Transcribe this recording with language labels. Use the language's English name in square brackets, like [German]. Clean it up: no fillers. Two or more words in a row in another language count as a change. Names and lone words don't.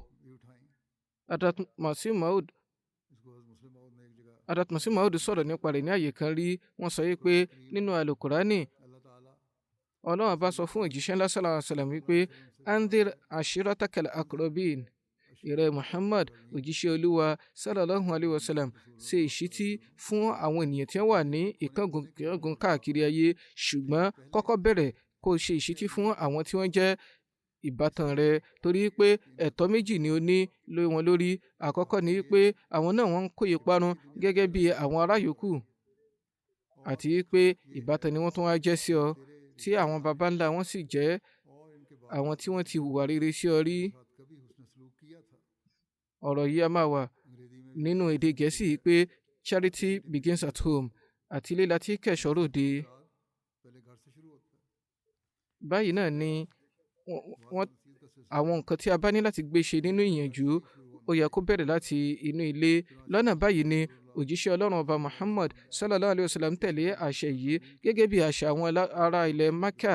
[Yoruba] Hadrat Masih Maud sọ̀rọ̀ nípa rẹ̀ ní àyè kan rí wọ́n sọ pé nínú alukurani ọlọ́run bá sọ fún òjíṣẹ́ ńlá [Arabic] صلى الله عليه وسلم [Yoruba] wípé [Arabic] وأنذر عشيرتك الأقربين [Yoruba] ìrẹ́ Muhammad òjíṣẹ́ olúwa [Arabic] صلى الله عليه وسلم [Yoruba] ṣe ìṣítí fún àwọn ènìyàn tí wọ́n wà ní ìkángun káàkiri ayé, ṣùgbọ́n kọ́kọ́ bẹ̀rẹ̀ kó ṣe ìṣítí fún àwọn tí wọ́n jẹ́ ìbátan rẹ, torí pé ẹ̀tọ́ méjì ni ó ní wọn lórí. Àkọ́kọ́ ni pé àwọn náà wọ́n ń kó ìparun gẹ́gẹ́ bí àwọn ará yòókù, àti pé ìbátan ni wọ́n tún wá jẹ́ sí ọ, tí àwọn baba ńlá wọn sì jẹ́ àwọn tí wọ́n ti hùwà rere sí ọ rí. Ọ̀rọ̀ yìí a máa wà nínú èdè Gẹ̀ẹ́sì pé [English] charity begins at home, [Yoruba] àti ilé láti kẹ́ṣọ́ ròde. Báyìí náà ni àwọn nǹkan tí a bá ní láti gbé ṣe nínú ìyànjú ó yẹ kó bẹ̀rẹ̀ láti inú ilé. Lọ́nà báyìí ni òjíṣẹ́ Ọlọ́run ọba Muhammad [Arabic] صلى الله عليه وسلم [Yoruba] tẹ̀lé àṣẹ yìí gẹ́gẹ́ bí àṣà àwọn ará ilẹ̀ Maka.